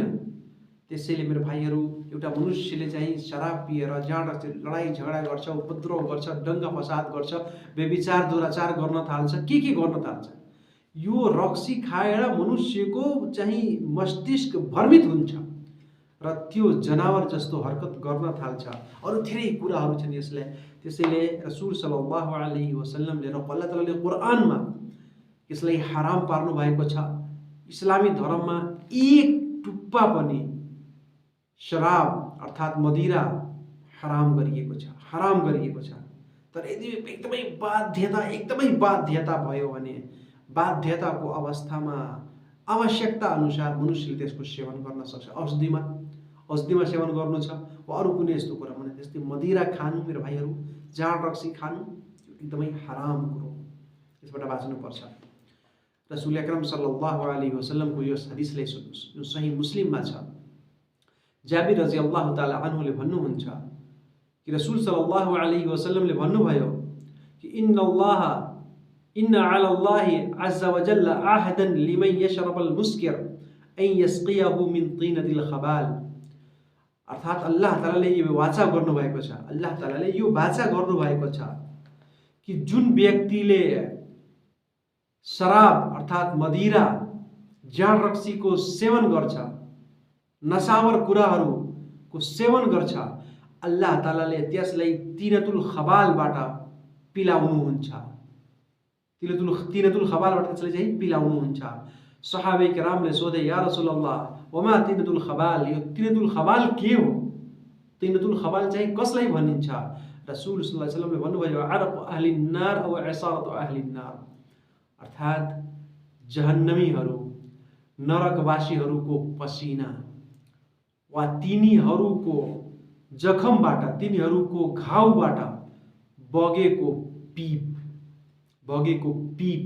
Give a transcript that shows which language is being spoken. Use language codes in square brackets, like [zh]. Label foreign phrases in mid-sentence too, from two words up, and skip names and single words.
[ne] त्यसैले मेरो भाइहरू, एउटा मनुष्यले चाहिँ शराब पिएर जाँड रक्सी लडाई झगडा गर्छ, उपद्रव गर्छ, दङ्गा फसाद गर्छ, व्यभिचार दुराचार गर्न थाल्छ, के गर्न थाल्छ, यो रक्सी खाएर मनुष्यको चाहिँ मस्तिष्क भ्रमित हुन्छ र त्यो जनावर जस्तो हरकत गर्न थाल्छ। अरू धेरै कुराहरू छन् यसलाई। त्यसैले रसूल [ar] صلى الله عليه وسلم [ne] र अल्लाह तालाले कुरानमा यसलाई हराम पार्नु भएको छ। इस्लामी धर्ममा एक टुप्पा पनि शराब अर्थात् मदिरा हराम गरिएको छ। तर यदि एकदमै बाध्यता भयो भने, बाध्यताको अवस्थामा आवश्यकता अनुसार मनुष्यले त्यसको सेवन गर्न सक्छ। औषधिमा सेवन गर्नु छ वा अरू कुनै यस्तो कुरा भने, त्यस्तै मदिरा खानु मेरो भाइहरू, जाँड रक्सी खानु एकदमै हराम कुरो, यसबाट बाँच्नुपर्छ। रसूल अकरम [ar] صلى الله عليه وسلم [ne] यो हदिसले जो सही मुस्लिममा छ, जाबिर [ar] رضي الله تعالى عنه [ne] भन्नुहुन्छ कि रसूल [ar] صلى الله عليه وسلم [ne] भन्नुभयो कि [ar] إن على الله عز وجل عهدا لمن يشرب المسكر أن يسقيه من طينة الخبال, [ne] अर्थात् अल्लाह तालाले यो वाचा गर्नुभएको छ, अल्लाह तालाले यो वाचा गर्नुभएको छ कि जुन व्यक्तिले शराब अर्थात् मदिरा जाँड रक्सीको सेवन गर्छ, नसावर कुराहरूको सेवन गर्छ, अल्लाह तालाले त्यसलाई [ar] طينة الخبال [ne] पिलाउनुहुन्छ, [ar] طينة الخبال [ne] त्यसलाई चाहिँ पिलाउनुहुन्छ। सहाबे करामले सोधे, [ar] يا رسول الله وما طينة الخبال, [ne] यो [ar] طينة الخبال [ne] के हो? [ar] طينة الخبال [ne] चाहिँ कसलाई भनिन्छ? [ar] रसूल صلى الله عليه وسلم भन्नुभयो, عرق أهل النار و عصارة أهل النار, [ne] अर्थात् जहन्नमीहरू, नरकवासीहरूको पसिना वा तिनीहरूको जखमबाट, तिनीहरूको घाउबाट बगेको पीप।